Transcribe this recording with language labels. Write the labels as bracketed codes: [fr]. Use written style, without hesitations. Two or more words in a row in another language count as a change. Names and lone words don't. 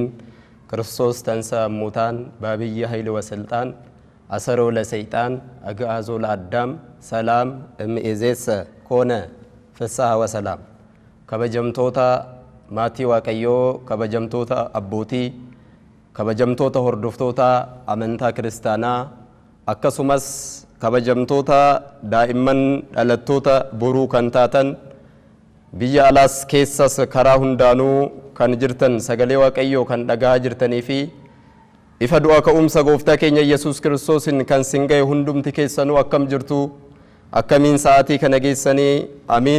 [gez] ክርስቶስ ተንሥአ ሙታን በአብይ ኃይል ወስልጣን አሰሮ ለሰይጣን አግዓዞ ለአዳም ሰላም እምይእዜሰ ኮነ ፍስሐ ወሰላም። [om] kabajamtoota maatii Waaqayyoo kabajamtoota abbootii kabajamtoota hordoftoota amantaa kiristaanaa akkasumas kabajamtoota daa'imman dhalattoota boruu kan taatan biyya alaas keessas karaa hundaanuu kan jirtan sagalee Waaqayyoo kan dhagaa jirtanii fi ifa du'a ka'umsa gooftaa keenya Yesuus Kiristoosin kan singaye hundumti keessanuu akkam jirtu akkamiin sa'aatii kana geessanii amiin.